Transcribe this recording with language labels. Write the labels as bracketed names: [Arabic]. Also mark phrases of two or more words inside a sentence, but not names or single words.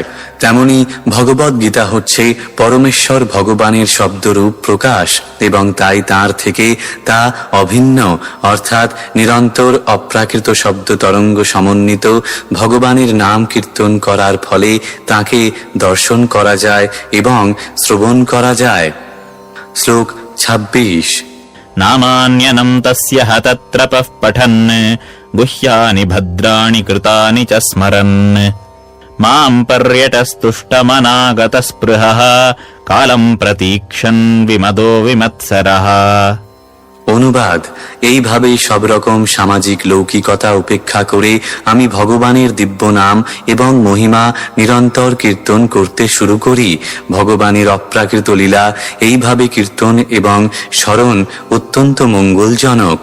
[Bangla] তেমনি ভগবদ গীতা হচ্ছে পরমেশ্বর ভগবানের শব্দরূপ প্রকাশ, এবং তাই তার থেকে তা অভিন্ন, অর্থাৎ নিরন্তর অপ্রাকৃত শব্দ তরঙ্গ সমন্বিত ভগবানের নাম কীর্তন করার ফলে তাকে দর্শন করা যায় এবং শ্রবণ করা যায়। শ্লোক 26। [Sanskrit] नामान्यनम् तस्य हतत्रपः पठन् गुह्यानि भद्राणि कृतानि च स्मरन् माम् पर्यटस्तुष्टमनागतस्पृहः कालम् प्रतीक्षन् विमदो विमत्सरः। [Bangla] অনুবাদ। এইভাবে সব রকম সামাজিক লৌকিকতা উপেক্ষা করে আমি ভগবানের দিব্য নাম এবং মহিমা নিরন্তর কীর্তন করতে শুরু করি। ভগবানের অপ্রাকৃত লীলা এইভাবে কীর্তন এবং স্মরণ অত্যন্ত মঙ্গলজনক।